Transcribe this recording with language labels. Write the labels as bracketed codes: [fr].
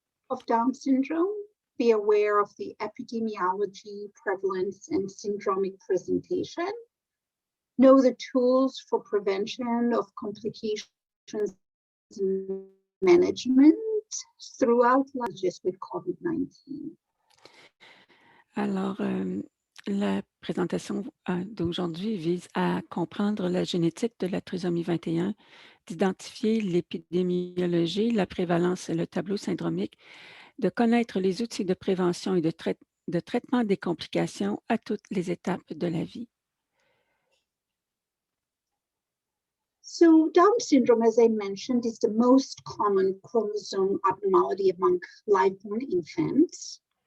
[en] of Down syndrome, be aware of the epidemiology, prevalence, and syndromic presentation, know the tools for prevention of complications and management throughout life with COVID-19. [fr] Alors, la présentation d'aujourd'hui vise à comprendre la génétique de la trisomie 21, d'identifier l'épidémiologie, la prévalence et le tableau syndromique, de connaître les outils de prévention et de traitement des complications à toutes les étapes de la vie. [en] So Down syndrome, as I mentioned, is the most common chromosome abnormality among live-born infants.